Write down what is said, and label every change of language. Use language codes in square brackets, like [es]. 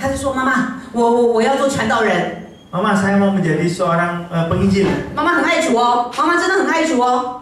[zh] 他就说：“妈妈，我要做传道人。 [id] Mama saya mau menjadi seorang penginjil. [zh] 妈妈很爱主哦，妈妈真的很爱主哦。